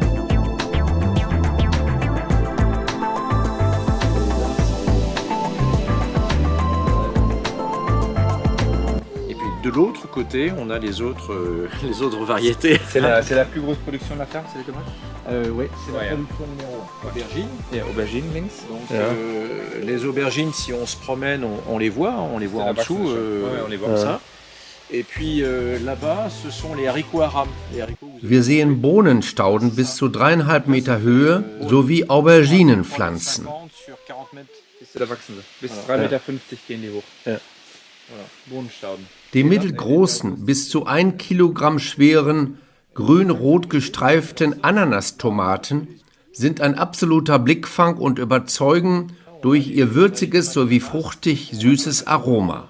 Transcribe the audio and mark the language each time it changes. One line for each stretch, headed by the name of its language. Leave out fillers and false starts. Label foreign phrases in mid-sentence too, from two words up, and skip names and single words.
French: Et puis de l'autre côté, on a les autres variétés. C'est la plus grosse production de la ferme, c'est les tomates? Oui, c'est la production numéro 1. Aubergines. Et aubergines links. Donc les aubergines, si on se promène, on les voit en dessous. On les voit comme ça. Et puis là-bas, ce sont les haricots arabes.
German: Wir sehen Bohnenstauden bis zu 3,5 Meter Höhe sowie Auberginenpflanzen. Bis der wachsende. Bis 3,50 Meter gehen die hoch. Ja. Bohnenstauden. Die mittelgroßen, bis zu 1 Kilogramm schweren, grün-rot gestreiften Ananastomaten sind ein absoluter Blickfang und überzeugen durch ihr würziges sowie fruchtig süßes Aroma.